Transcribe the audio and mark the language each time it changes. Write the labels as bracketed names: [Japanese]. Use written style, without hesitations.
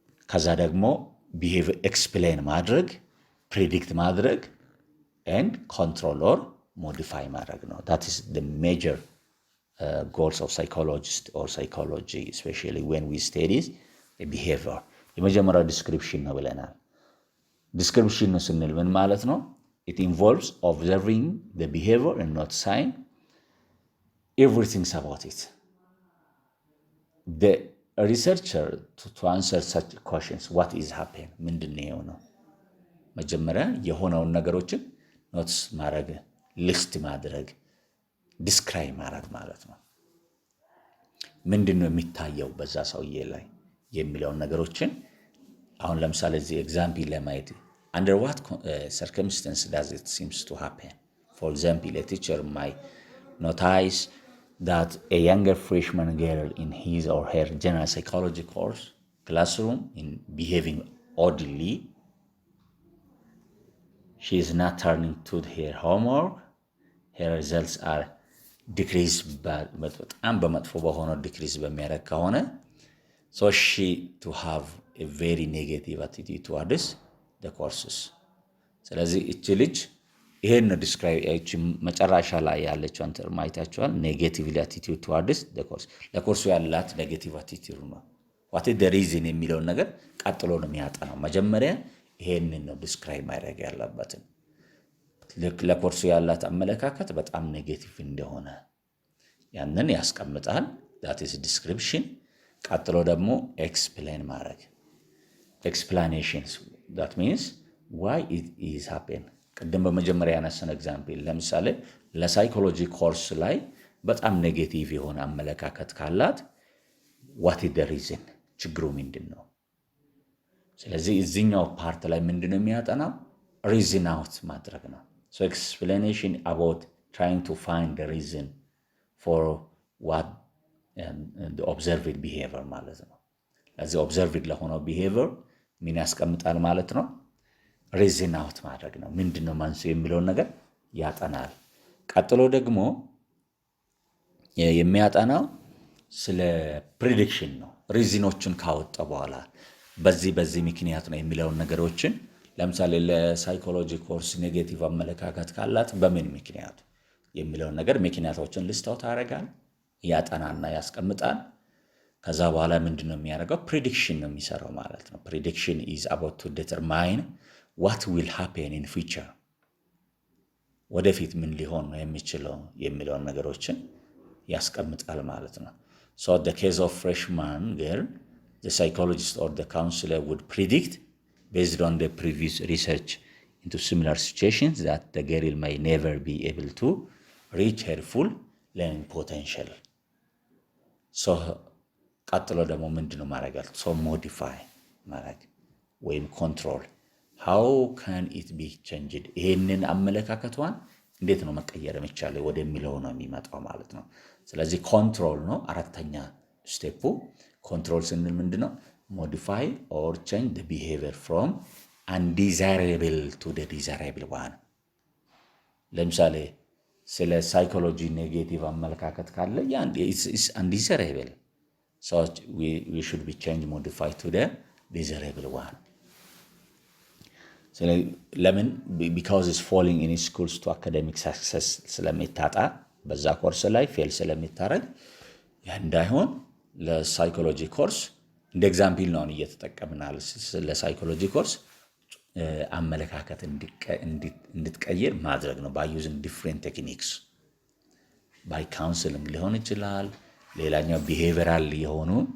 [Amharic] ከዛ ደግሞ ቢሄቪየር ኤክስፕሌን ማድረግ፣ ፕሬዲክት ማድረግ [English] and control or modify [Amharic] ማድረግ ነው። [English] that is the major goals of psychologists or psychology especially when we study a behavior። [Amharic] የመጀመሪያው ዲስክሪፕሽን ነው ብለናል። ዲስክሪፕሽን ነው ስንል ምን ማለት ነው? [English] it involves observing the behavior and not saying everything about it. the researcher to answer such questions what is happen [Amharic] ምንድነው የሆነው? መጀመሪያ የሆነውን ነገሮችን ኖትስ ማድረግ፣ ሊስት ማድረግ፣ ዲስክራይብ ማድረግ ማለት ነው። ምንድነው የሚታየው በዛ ሰውዬ ላይ የሚለውን ነገሮችን አሁን ለምሳሌ እዚህ ኤግዛምፕል ለማየት [English] under what circumstance does it seems to happen? For example, a teacher might notice that a younger freshman girl in his or her general psychology course classroom in behaving oddly. She is not turning to her homework. Her results are decreased [Amharic] በጣም በመጥፎ በሆነው ዲክሪዝ በሚያደርግ ከሆነ [English] so she to have a very negative attitude towards the courses። [Amharic] ስለዚህ እቺ ልጅ ይሄን ነው ዲስክራይብ መጨረሻ ላይ ያለችው አንተ ማይታችኋል። ኔጌቲቭ [English] attitude towards the course [Amharic] ለኮርሱ ያላት ኔጌቲቭ attitude ነው። [English] what is the reason [Amharic] የሚለውን ነገር ቀጥሎ ነው የሚያጠናው። መጀመሪያ ይሄንን ነው ዲስክራይብ ማድረግ ያለበት። ለኮርሱ ያላት አመለካከት በጣም ኔጌቲቭ እንደሆነ ያንን ያስቀምጣል። [English] that is description። [Amharic] ቀጥሎ ደግሞ ኤክስፕሌን ማድረግ [English] explanations that means why it is happen። [Amharic] ቅድም በመጀመሪያ ያነሳን ኤግዛምፕል ለምሳሌ ለሳይኮሎጂ ኮርስ ላይ በጣም ኔጌቲቭ የሆነ አመለካከት ካላት [English] what is the reason [Amharic] ችግሩ ምንድነው? ስለዚህ እዚህኛው ፓርት ላይ ምንድነው የሚያጠናው? [English] reason out ማድረግ ነው። so explanation about trying to find the reason for what the observed behavior ማለት ነው። ለዚህ observed ለሆነው behavior [Amharic] ምን ያስቀምጣል ማለት ነው? reason out ማድረግ ነው። ምንድነው መንስኤው የሚለውን ነገር ያጠናል። ቀጥሎ ደግሞ የሚያጠናው ስለ ፕሪዲክሽን ነው። ሪዝኖችን ካወጣ በኋላ በዚህ ምክንያት ነው የሚለውን ነገሮችን ለምሳሌ ለሳይኮሎጂ ኮርስ ኔጌቲቭ አመለካከት ካላት በምን ምክንያቱ የሚለውን ነገር ምክንያቶችን ልስታው ታደርጋል፣ ያጠናና ያስቀምጣል። ከዛ በኋላ ምንድነው የሚያደርገው? ፕሪዲክሽን ነው የሚሰራው ማለት ነው። [English] ፕሪዲክሽን is about to determine what will happen in future፣ [Amharic] ወደፊት ምን ሊሆን ነው የሚችለው የሚለውን ነገሮችን ያስቀምጣል ማለት ነው። [English] So in the case of freshman girl, the psychologist or the counselor would predict based on the previous research into similar situations that the girl may never be able to reach her full learning potential. [Amharic] So ቀጥሎ ደግሞ ምንድነው ማድረጋል? [English] So modify [Amharic] ማድረግ ወይም [English] control. How can it be changed? [Amharic] ይሄንን አመለካከቷን እንዴት ነው መቀየር የሚቻለው ወደሚለው ነው የሚመጣው ማለት ነው። ስለዚህ ኮንትሮል ነው አራተኛ ስቴፑ። ኮንትሮል ስንል ምንድነው? [English] modify or change the behavior from undesirable to the desirable one። [Amharic] ለምሳሌ ስለ ሳይኮሎጂ ኔጌቲቭ አመለካከት ካለ [English] is undesirable, so we should be changed, modify to the desirable one። [Amharic] ለምን? [English] because it's falling in schools to academic success [Amharic] ስለሚታጣ በዛ ኮርስ ላይ ፌል ስለሚታረግ ያ እንዳይሆን ለሳይኮሎጂ ኮርስ እንደ ኤግዛምፕል ነው እየተጠቀምናል። ለሳይኮሎጂ ኮርስ አመለካከት እንድትቀይር ማድረግ ነው [English] by using different techniques, by counseling [Amharic] ሊሆን ይችላል። ሌላኛው ቢሄቪራል የሆኑ